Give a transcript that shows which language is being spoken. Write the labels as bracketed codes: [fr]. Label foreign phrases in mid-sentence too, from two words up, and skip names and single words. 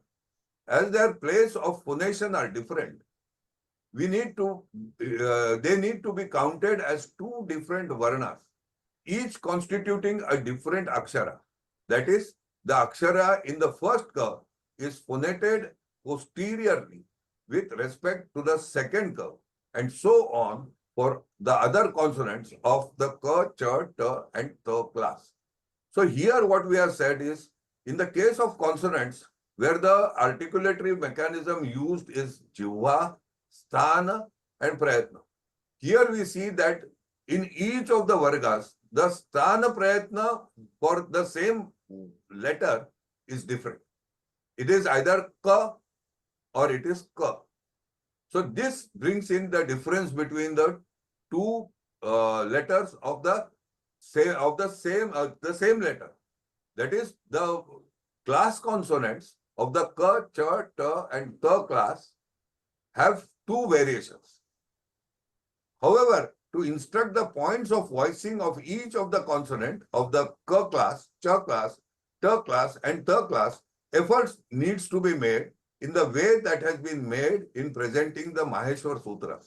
[en] As their place of phonation are different, they need to be counted as two different varnas, each constituting a different akshara. That is, the akshara in the first ka is phonated posteriorly with respect to the second ka, and so on for the other consonants of the ka, cha, ta, and ta class. So here what we have said is, in the case of consonants, where the articulatory mechanism used is jivva, sthana, and prayatna. Here we see that in each of the vargas, the [sa] स्थान प्रयत्न [en] for the same letter is different. It is either ka or it is ka. So this brings in the difference between the two letters of the same letter. That is, the class consonants of the ka, cha, ta, and ta class have two variations. However, to instruct the points of voicing of each of the consonant of the ka class, cha class, ta class, and ta class, efforts needs to be made in the way that has been made in presenting the Maheshwar Sutras.